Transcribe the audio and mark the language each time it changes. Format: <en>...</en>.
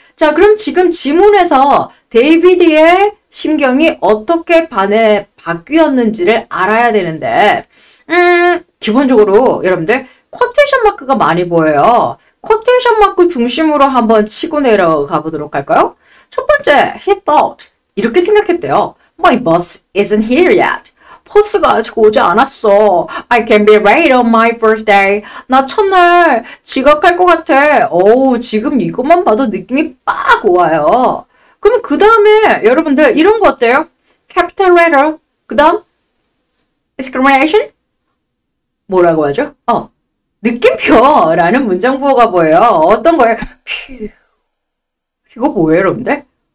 <ko>자, 그럼 지금 지문에서 데이비드의 심경이 어떻게 바뀌었는지를 알아야 되는데, 기본적으로 여러분들 쿼테이션 마크가 많이 보여요. 쿼테이션 마크 중심으로 한번 치고 내려가 보도록 할까요? 첫 번째,</ko> <en>he thought.</en> <ko>이렇게 생각했대요.</ko> <en>My bus isn't here yet.</en> <ko>버스가 아직 오지 않았어.</ko> <en>I can be late on my first day.</en> <ko>나 첫날 지각할 것 같아. 어우, 지금 이것만 봐도 느낌이 빡 와요. 그럼 그 다음에 여러분들 이런 거 어때요? Capital letter. 그 다음 exclamation. 뭐라고 하죠? 느낌표라는 문장 부호가 보여요. 어떤 거예요? 이거 뭐예요, 여러분들?</ko>